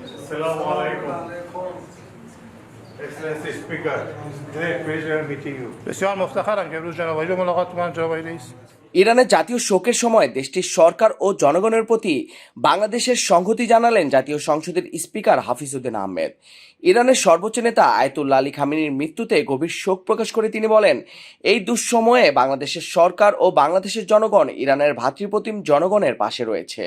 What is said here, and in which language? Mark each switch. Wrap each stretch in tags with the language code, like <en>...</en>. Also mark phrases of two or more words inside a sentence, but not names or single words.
<ar>السلام عليكم.</ar> <en>Excellency Speaker, great pleasure meeting you.</en> <fa>بسیار مفتخرم که امروز جناب عالی ملاقات می‌کنم جناب عالی رئیس.</fa> <bn>ইরানের জাতীয় শোকের সময় দেশটির সরকার ও জনগণের প্রতি বাংলাদেশের সংহতি জানালেন জাতীয় সংসদের স্পিকার হাফিজউদ্দিন আহমেদ। ইরানের সর্বোচ্চ নেতা আয়াতুল্লাহ আলী খামেনির মৃত্যুতে গভীর শোক প্রকাশ করে তিনি বলেন, এই দুঃসময়ে বাংলাদেশের সরকার ও বাংলাদেশের জনগণ ইরানের ভ্রাতৃপ্রতিম জনগণের পাশে রয়েছে।</bn>